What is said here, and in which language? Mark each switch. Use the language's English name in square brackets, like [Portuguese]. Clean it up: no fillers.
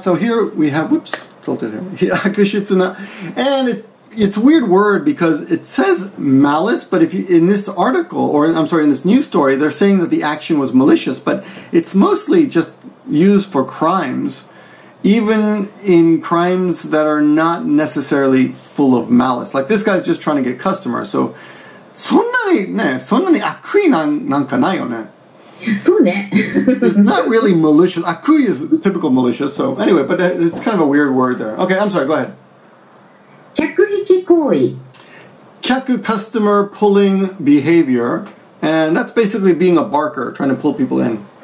[English] So here we have, whoops, tilted here. Akushitsuna. And it's a weird word because it says malice, but if you, in this article, or I'm sorry, in this news story, they're saying that the action was malicious, but it's mostly just used for crimes, even in crimes that are not necessarily full of malice. Like this guy's just trying to get customers. [Japanese] So, そんなに悪意なんかないよね。そうね [English] It's not really malicious. Akui is typical malicious. So anyway, but it's kind of a weird word there. Okay, I'm sorry. Go ahead. [Japanese] 客引き行為 [English] Kyaku, customer pulling behavior, and that's basically being a barker, trying to pull people in.